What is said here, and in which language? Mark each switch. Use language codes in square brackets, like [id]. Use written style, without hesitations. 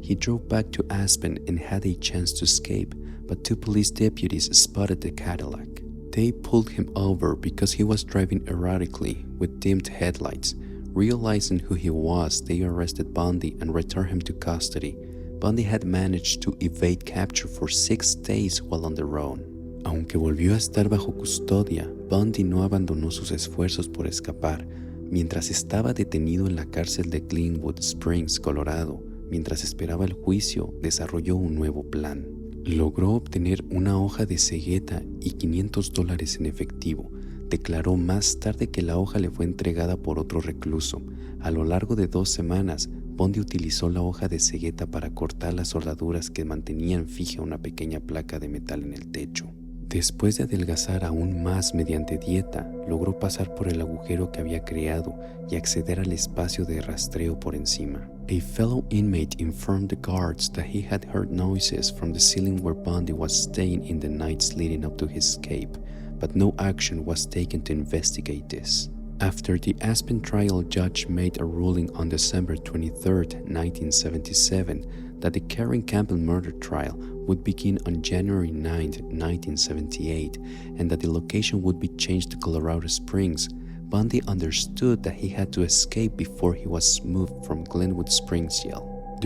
[en] He drove back to Aspen and had a chance to escape, but 2 police deputies spotted the Cadillac. They pulled him over because he was driving erratically with dimmed headlights. Realizing who he was, they arrested Bundy and returned him to custody. Bundy had managed to evade capture for 6 days while on the run. [es] Aunque volvió a estar bajo custodia, Bundy no abandonó sus esfuerzos por escapar. Mientras estaba detenido en la cárcel de Glenwood Springs, Colorado, mientras esperaba el juicio, desarrolló un nuevo plan. Logró obtener una hoja de cegueta y $500 en efectivo. Declaró más tarde que la hoja le fue entregada por otro recluso. A lo largo de 2 semanas, Bundy utilizó la hoja de cegueta para cortar las soldaduras que mantenían fija una pequeña placa de metal en el techo. Después de adelgazar aún más mediante dieta, logró pasar por el agujero que había creado y acceder al espacio de rastreo por encima. [en] A fellow inmate informed the guards that he had heard noises from the ceiling where Bundy was staying in the nights leading up to his escape, but no action was taken to investigate this. After the Aspen trial judge made a ruling on December 23, 1977, that the Kerry Campbell murder trial would begin on January 9, 1978, and that the location would be changed to Colorado Springs, Bundy understood that he had to escape before he was moved from Glenwood Springs jail.